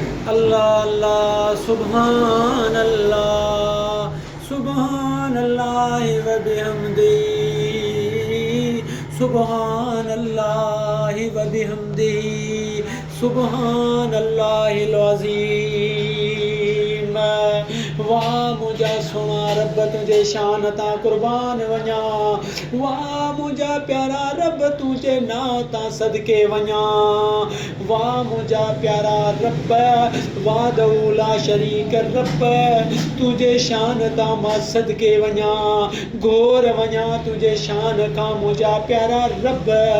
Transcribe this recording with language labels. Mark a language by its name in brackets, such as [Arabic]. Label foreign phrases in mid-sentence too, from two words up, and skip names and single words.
[Arabic] الله الله سبحان الله وبحمده سبحان الله وبحمده سبحان الله العظيم. [Saraiki] واہ مُجھا سونا رب تُجھے شان تا قربان ونڄا، واہ مُجھا پیارا رب تُجھے ناتا صدقے ونڄا، واہ مُجھا پیارا رب तुझे नाता सदके वञा, वाह मुझा प्यारा रब [Arabic] وحده لا شريك [Saraiki] رب تُجھے شان تا ماں صدقے ونڄا، گھور ونڄا تُجھے شان کا مُجھا پیارا رب.